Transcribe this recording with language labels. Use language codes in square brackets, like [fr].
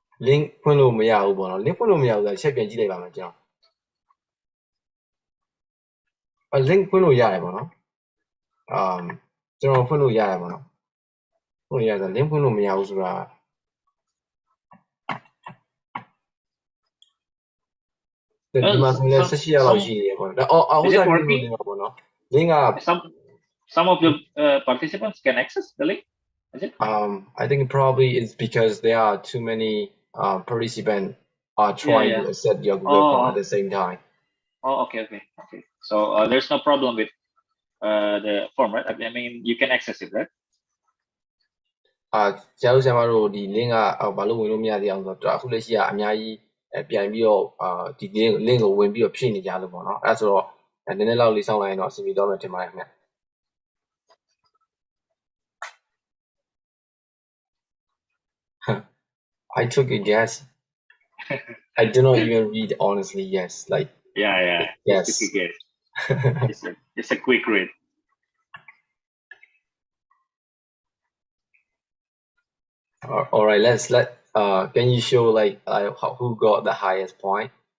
[my] link ဖွင့်လို့မရဘူးပေါ့နော် link ဖွင့်လို့မရဘူးဆိုတော့ချက်ပြန်ကြည့်လိုက်ပါမယ်ကျွန်တော် link ဖွင့်လို့ရတယ်ပေါ့နော်ကျွန်တော်ဖွင့်လို့ရတယ်ပေါ့နော်ဖွင့်လို့ရတယ် link ဖွင့်လို့မရဘူးဆိုတာဒီမှာဆိုလည်း18ရက်လောက်ရှိနေရပေါ့နော်ဥစ္စာပြလို့နေမှာပေါ့နော် link က [en] some of the participants can access the link is it I think probably it's because there are too many participants are trying to accept your Google form at the same time. Okay. So there's no problem with the form, right? I mean, you can access it, right? [my] ဆရာတို့ဒီ link ကဘာလို့ဝင်လို့မရသေးအောင်ဆိုတော့အခုလက်ရှိကအများကြီးပြန်ပြီးတော့ဒီ link ကိုဝင်ပြီးတော့ဖြည့်နေကြလို့ပေါ့နော်အဲ့ဒါဆိုတော့နည်းနည်းလောက်လေးစောင့်လိုက်ရင်တော့အဆင်ပြေတော့မယ်ထင်ပါတယ်ခင်ဗျ [en] I took a guess. I do not even read honestly. Yes, like Yes. Just a guess. It's a quick read. All right. Can you show like who got the highest point?